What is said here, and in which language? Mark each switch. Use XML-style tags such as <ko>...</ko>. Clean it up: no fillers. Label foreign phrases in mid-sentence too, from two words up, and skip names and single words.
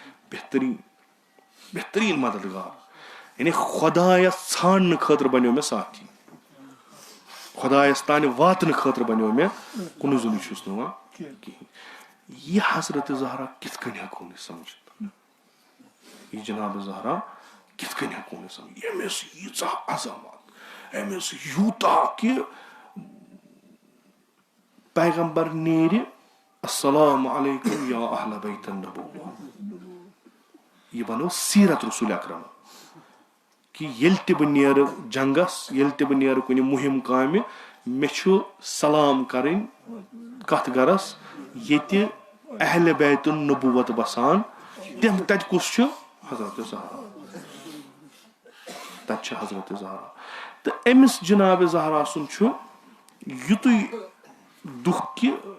<ks>بہتریٖن مددگار یعنی خۄدایس ژھانڈنہٕ خٲطرٕ بنیو مےٚ ساتھی خۄدایس تانۍ واتنہٕ خٲطرٕ بنیو مےٚ کُنُے زوٚنُے چھُس نہٕ وۄنۍ کِہیٖنۍ یہِ حضرت زہرا کِتھ کٔنۍ ہٮ۪کو نہٕ سمجھِتھ یہِ جناب زہرا کِتھ کٔنۍ ہٮ۪کو نہٕ سمجھِتھ أمِس ییٖژاہ عظمت أمِس یوٗتاہ کہِ پیغمبر نیرِ</ks> <ar>السلام علیکم یا اہل بیت النبوہ</ar> <ks>یہِ بنٲو سیٖرت رسول اکرم کہِ ییٚلہِ تہِ بہٕ نیرٕ جنگس ییٚلہِ تہِ بہٕ نیرٕ کُنہِ مُہِم کامہِ مےٚ چھُ سلام کرٕنۍ کتھ گرس ییٚتہِ</ks> <ar>اہلِ بیت النبوت</ar> <ks>بسان تتہِ کُس چھُ حضرت زہرا تتہِ چھِ حضرت زہرا تہٕ أمِس جناب زہرا سُنٛد چھُ یُتُے دُکھ کہِ</ks>